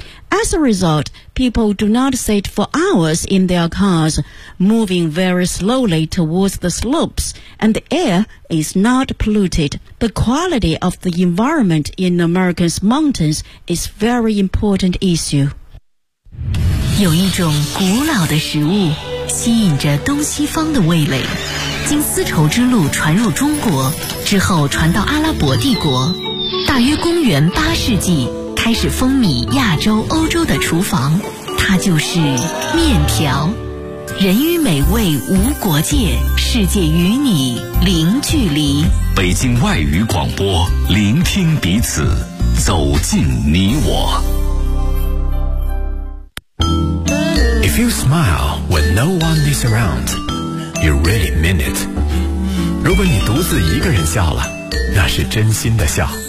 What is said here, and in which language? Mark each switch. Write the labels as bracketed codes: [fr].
[en] As a result, people do not sit for hours in their cars, moving very slowly towards the slopes, and the air is not polluted. The quality of the environment in America's mountains is a very important issue. [zh] 有一种古老的食物吸引着东西方的味蕾，经丝绸之路传入中国，之后传到阿拉伯帝国，大约公元八世纪开始风靡亚洲、欧洲的厨房，它就是面条。人与美味无国界，世界与你零距离。北京外语广播，聆听彼此，走进你我。 [en] If you smile when no one is around, you really mean it. [zh] 如果你独自一个人笑了，那是真心的笑。